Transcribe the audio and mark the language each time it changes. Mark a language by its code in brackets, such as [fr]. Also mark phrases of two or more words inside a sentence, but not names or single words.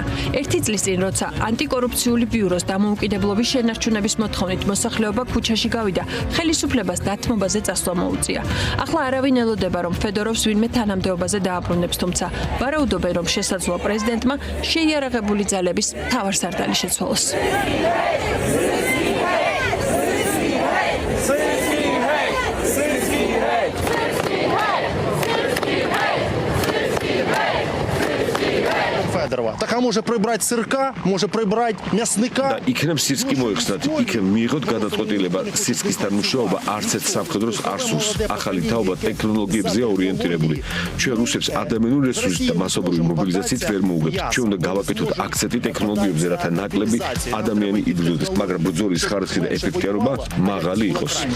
[ka] ერთი წლის წინ, როცა ანტიკორუფციული ბიუროს დამოუკიდებლობის შენარჩუნების მოთხოვნით მოსახლეობა ქუჩაში გავიდა, ხელისუფლებას დათმობაზე წასვლა მოუწია. ახლა არავინ ელოდება, რომ ფედოროვს ვინმე თანამდებობაზე დააბრუნებს, თუმცა ვარაუდობენ, რომ შესაძლოა პრეზიდენტმა შეიარაღებული ძალების მთავარსარდალი შეცვალოს. [uk] Так а може прибрати сирка, може прибрати м'ясника. [ka] და იქნებ სირსკი მოიხსნათ. იქ მიიღოთ გადაწყვეტილება სირსკისთან მუშაობა არც ერთ სამხედროს არ სურს. ახალი თაობა ტექნოლოგიებზეა ორიენტირებული. ჩვენ რუსებს ადამიანური რესურსით და მასობრივი მობილიზაციით ვერ მოუგებთ. ჩვენ უნდა გავაკეთოთ აქცენტი ტექნოლოგიებზე, რათა ნაკლები ადამიანი იბრძოდეს, მაგრამ ბრძოლის ხარისხი და ეფექტიანობა მაღალი იყოს.